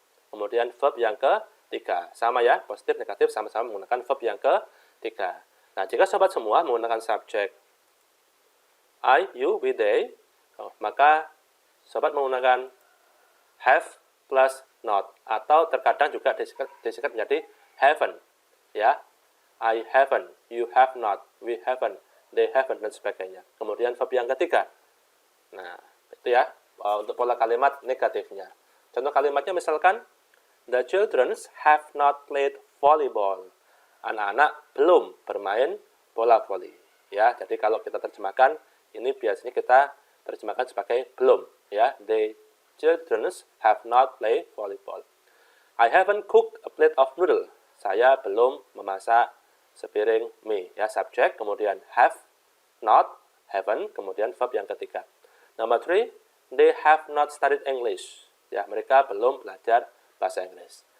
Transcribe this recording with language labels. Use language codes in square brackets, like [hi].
[id] Kemudian verb yang ketiga. Sama ya, positif, negatif, sama-sama menggunakan verb yang ketiga. Nah, jika sobat semua menggunakan subject I, you, we, they, maka sobat menggunakan have plus not. Atau terkadang juga disingkat menjadi haven't. [en] Ya, I haven't, you have not, we haven't, they haven't, [id] dan sebagainya. Kemudian verb yang ketiga. Nah, itu ya, untuk pola kalimat negatifnya. Contoh kalimatnya misalkan, [en] the children have not played volleyball. [id] Anak-anak belum bermain bola voli. Ya, jadi kalau kita terjemahkan, ini biasanya kita terjemahkan sebagai belum. [en] Ya, the children have not played volleyball. I haven't cooked a plate of noodle. [id] Saya belum memasak sepiring mie. Ya, subject, kemudian have, not, haven't, kemudian verb yang ketiga. [en] Number 3, they have not studied English. [id] Ya, mereka belum belajar bahasa Inggris.